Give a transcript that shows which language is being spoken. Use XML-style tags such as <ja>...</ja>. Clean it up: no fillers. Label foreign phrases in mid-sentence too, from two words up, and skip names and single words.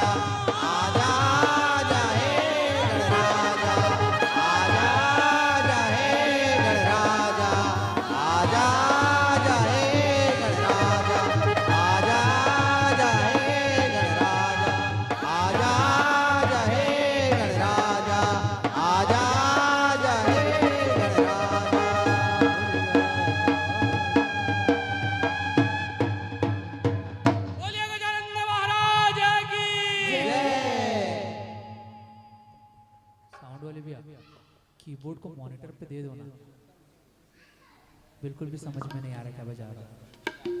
<hi>आजा आजा हे गणराजा, आजा आजा हे गणराजा, आजा आजा हे गणराजा, आजा आजा हे गणराजा, आजा आजा हे गणराजा, आजा आजा हे गणराजा। बोलिए गजानन महाराज की। साउंड वाले भी कीबोर्ड को मॉनिटर पे दे दो ना, बिल्कुल भी समझ में नहीं आ रहा क्या बजा रहा है।</hi>